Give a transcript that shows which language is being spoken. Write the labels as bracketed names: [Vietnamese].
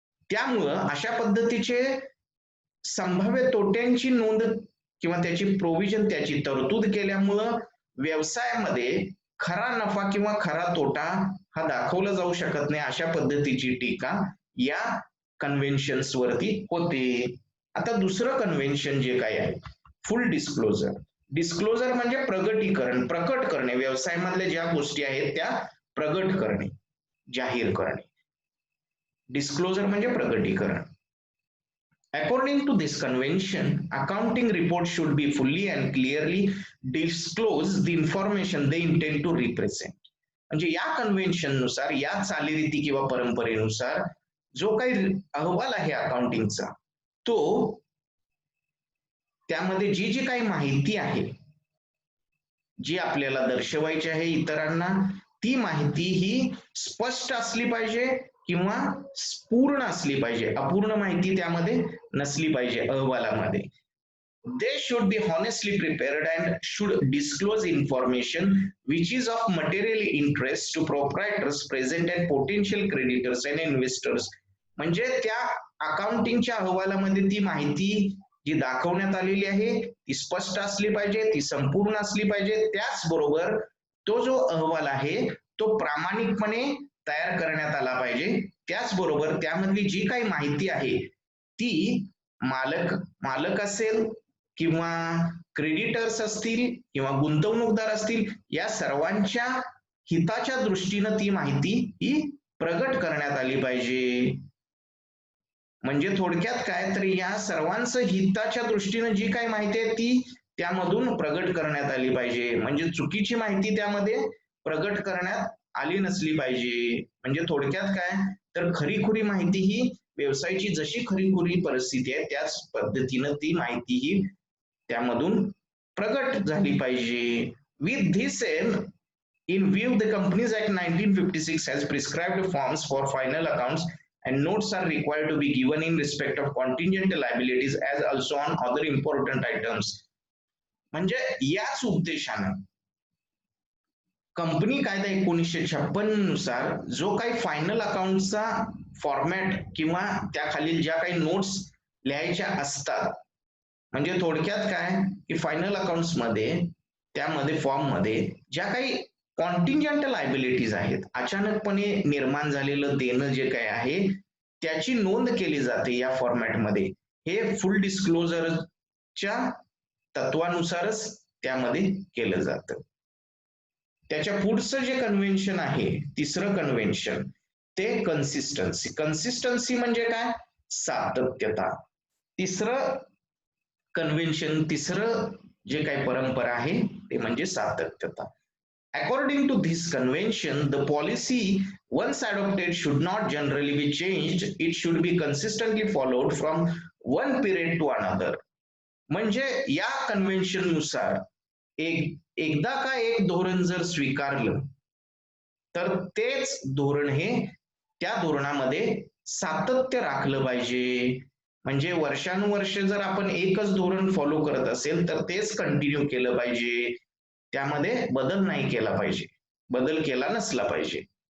[Marathi] त्यामुळं अशा पद्धतीचे संभाव्य तोट्यांची नोंद किंवा त्याची प्रोव्हिजन, त्याची तरतूद केल्यामुळं व्यवसायामध्ये खरा नफा किंवा खरा तोटा हा दाखवला जाऊ शकत नाही, अशा पद्धतीची टीका या कन्व्हेन्शन्स वरती होते. आता दुसरं कन्व्हेन्शन जे काय आहे, फुल डिस्क्लोजर. डिस्क्लोजर म्हणजे प्रगटीकरण, प्रकट करणे, व्यवसायामधल्या ज्या गोष्टी आहेत त्या प्रगट करणे, जाहीर करणे. डिस्क्लोजर म्हणजे प्रगटीकरण. [English] According to this convention, accounting reports should be fully and clearly disclose the information they intend to represent. [Marathi] म्हणजे या कन्व्हेन्शन नुसार, या चालीरीती किंवा परंपरेनुसार जो काही अहवाल आहे अकाउंटिंगचा, तो त्यामध्ये जी जी काही माहिती आहे, जी आपल्याला दर्शवायची आहे इतरांना, ती माहिती ही स्पष्ट असली पाहिजे किंवा पूर्ण असली पाहिजे, अपूर्ण माहिती त्यामध्ये नसली पाहिजे अहवालामध्ये. [English] They should be honestly prepared and should disclose information which is of material interest to proprietors present and potential creditors and investors. [Marathi] म्हणजे त्या अकाउंटिंगच्या अहवालामध्ये ती माहिती जी दाखवण्यात आलेली आहे ती स्पष्ट असली पाहिजे, ती संपूर्ण असली पाहिजे. त्याचबरोबर तो जो अहवाल आहे तो प्रामाणिकपणे तयार करण्यात आला पाहिजे. त्याचबरोबर त्यामधली जी काही माहिती आहे ती मालक असेल किंवा क्रेडिटर्स असतील किंवा गुंतवणूकदार असतील, या सर्वांच्या हिताच्या दृष्टीनं ती माहिती ही प्रगट करण्यात आली पाहिजे. म्हणजे थोडक्यात काय तर या सर्वांचं हिताच्या दृष्टीनं जी काही माहिती आहे ती त्यामधून प्रगट करण्यात आली पाहिजे. म्हणजे चुकीची माहिती त्यामध्ये प्रगट करण्यात आली नसली पाहिजे. म्हणजे थोडक्यात काय तर खरीखुरी माहिती ही व्यवसायाची जशी खरीखुरी परिस्थिती आहे त्याच पद्धतीनं ती माहितीही त्यामधून प्रगट झाली पाहिजे. [English] With this in view the Companies Act 1956 has prescribed forms for final accounts and notes are required to be given in respect of contingent liabilities as also on other important items. [Marathi] म्हणजे याच उद्देशानं company कायदा 1956 नुसार जो काही final अकाउंटचा format किंवा त्याखालील ज्या काही नोट्स लिहायच्या असतात, म्हणजे थोडक्यात काय की फायनल अकाउंट्स मध्ये त्यामध्ये फॉर्म मध्ये ज्या काही कॉन्टिंजंट लायबिलिटीज आहेत, अचानकपणे निर्माण झालेलं देणं जे काही आहे त्याची नोंद केली जाते या फॉर्मॅटमध्ये. हे फुल डिस्क्लोजरच्या तत्वानुसारच त्यामध्ये केलं जातं. त्याच्या पुढचं जे कन्व्हेन्शन आहे, तिसरं कन्व्हेन्शन, ते कन्सिस्टन्सी. कन्सिस्टन्सी म्हणजे काय? सातत्यता. तिसरं कन्व्हेन्शन, तिसरं जे काही परंपरा आहे ते म्हणजे सातत्यता. [English] According to this convention, the policy once adopted should not generally be changed. It should be consistently followed from one period to another. [Marathi] म्हणजे या कन्व्हेन्शन नुसार एकदा का एक धोरण जर स्वीकारलं तर तेच धोरण हे त्या धोरणामध्ये सातत्य राखलं पाहिजे. म्हणजे वर्षानुवर्ष जर आपण एकच धोरण फॉलो करत असेल तर तेच कंटिन्यू केलं पाहिजे, त्यामध्ये बदल नाही केला पाहिजे, बदल केला नसला पाहिजे.